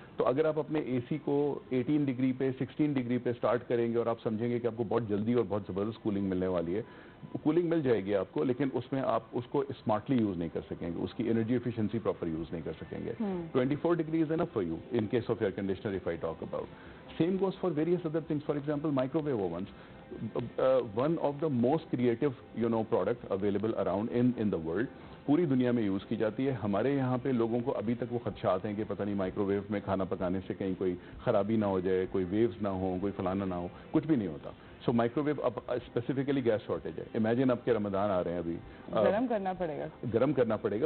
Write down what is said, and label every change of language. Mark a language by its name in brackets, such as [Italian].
[Urdu] تو اگر آپ اپنے اے سی کو 18 ڈگری پہ 16 ڈگری پہ اسٹارٹ کریں گے اور آپ سمجھیں گے کہ آپ کو بہت جلدی اور بہت زبردست کولنگ ملنے والی ہے، کولنگ مل جائے گی آپ کو، لیکن اس میں آپ اس کو اسمارٹلی یوز نہیں کر سکیں گے، اس کی انرجی ایفیشنسی پراپر یوز نہیں کر سکیں گے. [English] 24 degree is enough for you in case of air conditioner if I talk about. Same goes for various other things. For example, microwave ovens. One of the most creative, product available around in the world. [Urdu] پوری دنیا میں use کی جاتی ہے. ہمارے یہاں پہ لوگوں کو ابھی تک وہ خدشات ہیں کہ پتہ نہیں مائکرو ویو میں کھانا پکانے سے کہیں کوئی خرابی نہ ہو جائے، کوئی ویوز نہ ہو، کوئی فلانا نہ ہو. کچھ بھی نہیں ہوتا. سو مائکرو ویو اب اسپیسیفکلی گیس شارٹیج ہے. امیجن آپ کے رمضان آ رہے ہیں ابھی، گرم کرنا پڑے گا.